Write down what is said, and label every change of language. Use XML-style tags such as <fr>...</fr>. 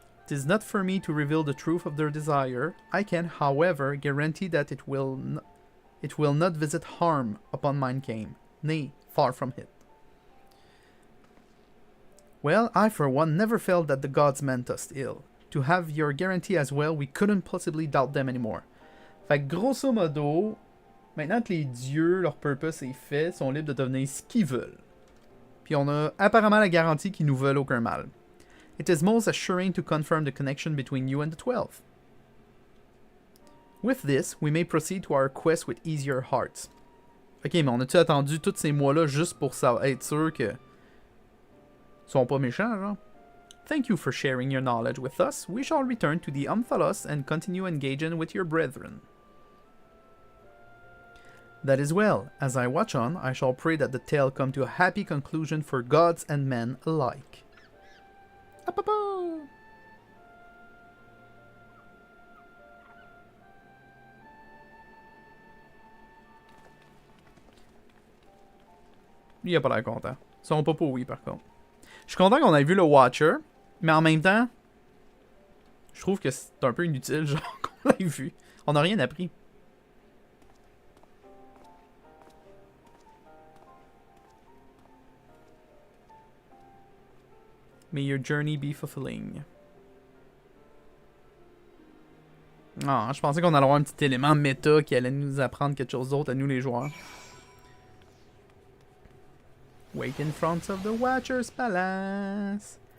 <en>It is not for me to reveal the truth of their desire. I can, however, guarantee that it will not visit harm upon mankind. Nay, far from it. Well, I for one never felt that the gods meant us ill. To have your guarantee as well, we couldn't possibly doubt them anymore.</en> <fr>Fait que grosso modo, maintenant que les dieux, leur purpose est fait, sont libres de devenir ce qu'ils veulent. Puis on a apparemment la garantie qu'ils nous veulent aucun mal.</fr> <en>It is most assuring to confirm the connection between you and the 12. With this, we may proceed to our quest with easier hearts.</en> <fr>Ok, mais on a-tu attendu tous ces mois-là juste pour être sûr que... sont pas méchants, genre?</fr> <en>Thank you for sharing your knowledge with us. We shall return to the Omphalos and continue engaging with your brethren. That is well. As I watch on, I shall pray that the tale come to a happy conclusion for gods and men alike. Apapa!</en> <fr>Il a pas l'air content. Son papa, oui, par contre. Je suis content qu'on ait vu le Watcher, mais en même temps, je trouve que c'est un peu inutile, genre, qu'on l'ait vu. On n'a rien appris.</fr> <en>May your journey be fulfilling.</en> <fr>Ah, je pensais qu'on allait avoir un petit élément méta qui allait nous apprendre quelque chose d'autre à nous les joueurs.</fr> <en>Wait in front of the Watcher's Palace.</en>